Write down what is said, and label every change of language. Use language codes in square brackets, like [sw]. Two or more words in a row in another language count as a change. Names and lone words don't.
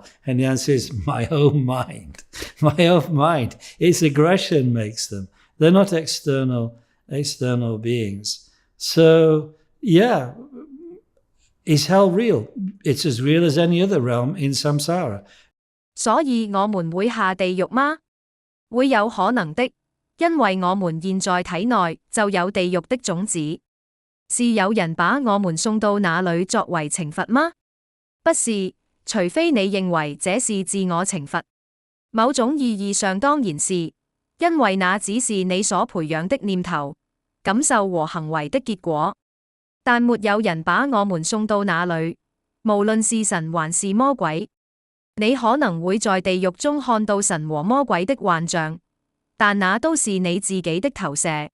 [en] And the answer is my own mind. My own mind. Its aggression makes them. They're not external beings. So, yeah, is hell real? It's as real as any other realm in samsara. [zh] 所以我們會下地獄嗎？會有可能的，因為我們現在體內就有地獄的種子。是有人把我們送到那裏作為懲罰嗎？不是，除非你認為這是自我懲罰。某種意義上當然是，因為那只是你所培養的念頭、感受和行為的結果。但沒有人把我們送到那裏，無論是神還是魔鬼。你可能會在地獄中看到神和魔鬼的幻象，但那都是你自己的投射。